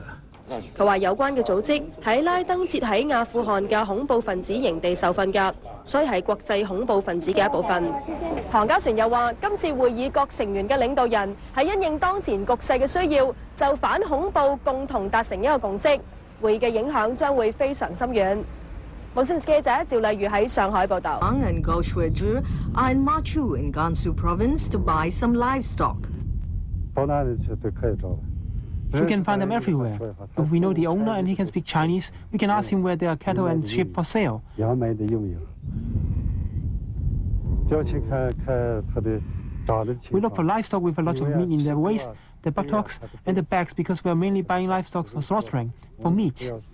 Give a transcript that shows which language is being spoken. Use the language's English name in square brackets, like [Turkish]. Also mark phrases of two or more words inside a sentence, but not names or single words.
[Cantonese] 佢話有關嘅組織喺拉登設喺阿富汗嘅恐怖分子營地受訓㗎，所以係國際恐怖分子嘅一部分。唐家璇又話，今次會議各成員嘅領導人係因應當前局勢嘅需要，就反恐怖共同達成一個共識。會議嘅影響將會非常深遠。無線記者趙麗如喺上海報導。 [English] and Goshweju are in Machu in Gansu province to buy some livestock. We can find them everywhere. If we know the owner and he can speak Chinese, we can ask him where there are cattle and sheep for sale. We look for livestock with a lot of meat in their waist, the buttocks and the backs, because we are mainly buying livestock for slaughtering, for meat.